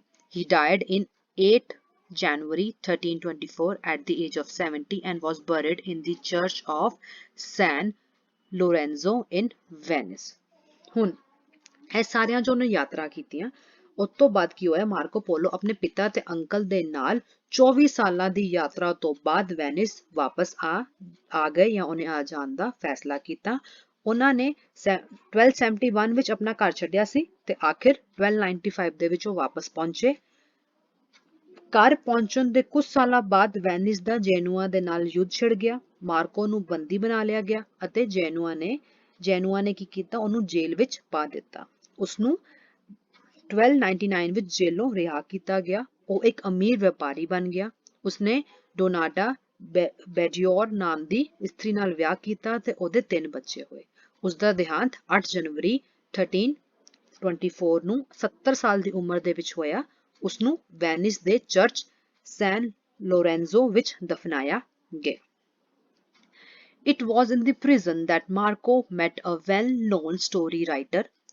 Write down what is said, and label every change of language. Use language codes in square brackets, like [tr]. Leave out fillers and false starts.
[en] He died in 8 January 1324 at the age of 70 and was buried in the church of San Lorenzo in Venice. [pa] ਹੁਣ ਇਹ ਸਾਰਿਆਂ ਜੋ ਨੇ ਯਾਤਰਾ ਕੀਤੀਆਂ ਉਸ ਤੋਂ ਬਾਅਦ ਕੀ ਹੋਇਆ, ਮਾਰਕੋ ਪੋਲੋ ਆਪਣੇ ਪਿਤਾ ਤੇ ਅੰਕਲ ਦੇ ਨਾਲ 24 ਸਾਲਾਂ ਦੀ ਯਾਤਰਾ ਤੋਂ ਬਾਅਦ ਵੈਨਿਸ ਵਾਪਸ ਆ ਗਏ ਜਾਂ ਉਹਨੇ ਆ ਜਾਣ ਦਾ ਫੈਸਲਾ ਕੀਤਾ। ਉਹਨਾਂ ਨੇ 1271 ਵਿੱਚ ਆਪਣਾ ਘਰ ਛੱਡਿਆ ਸੀ ਤੇ ਆਖਿਰ 1295 ਦੇ ਵਿੱਚ ਉਹ ਵਾਪਸ ਪਹੁੰਚੇ। ਘਰ ਪਹੁੰਚਣ ਦੇ ਕੁਝ ਸਾਲਾਂ ਬਾਅਦ ਵੈਨਿਸ ਦਾ ਜੈਨੂਆ ਦੇ ਨਾਲ ਯੁੱਧ ਛਿੜ ਗਿਆ। ਮਾਰਕੋ ਨੂੰ ਬੰਦੀ ਬਣਾ ਲਿਆ ਗਿਆ ਅਤੇ ਜੈਨੂਆ ਨੇ ਕੀ ਕੀਤਾ, ਉਹਨੂੰ ਜੇਲ੍ਹ ਵਿੱਚ ਪਾ ਦਿੱਤਾ। ਉਸਨੂੰ 1299 ਵਿੱਚ ਜੇਲੋਂ ਰਿਹਾ ਕੀਤਾ ਗਿਆ। ਉਹ ਇੱਕ ਅਮੀਰ ਵਪਾਰੀ ਬਣ ਗਿਆ। ਉਸਨੇ ਡੋਨਾਟਾ ਬੈਜਿਓਰ ਨਾਮ ਦੀ ਇਸਤਰੀ ਨਾਲ ਵਿਆਹ ਕੀਤਾ ਤੇ ਉਹਦੇ 3 ਬੱਚੇ ਹੋਏ। ਉਸਦਾ ਦੇਹਾਂਤ 8 ਜਨਵਰੀ 1324 ਨੂੰ 70 ਸਾਲ ਦੀ ਉਮਰ ਦੇ ਵਿੱਚ ਹੋਇਆ। ਉਸਨੂੰ ਵੈਨਿਸ ਦੇ ਚਰਚ ਸੈਨ ਲੋਰੈਂਜ਼ੋ ਵਿੱਚ ਦਫਨਾਇਆ ਗਿਆ। [en] It was in the prison that Marco met a well-known story writer.